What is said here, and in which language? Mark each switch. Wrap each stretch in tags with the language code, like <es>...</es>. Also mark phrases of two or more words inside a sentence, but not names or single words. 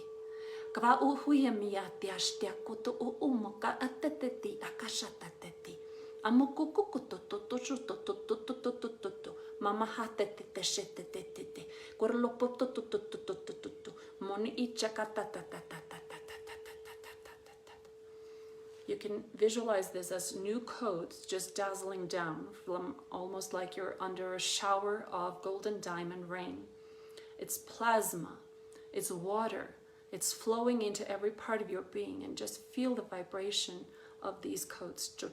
<en>Kava uhuya mia tia stia koto umoka ateteti akashatateti. Amoko kokoto toto shototo mama hatetete shetetete. Korlo pototototototo. Moni ichakatatatata. You can visualize this as new codes just dazzling down from almost like you're under a shower of golden diamond rain. It's plasma, it's water, it's flowing into every part of your being, and just feel the vibration of these codes.</en>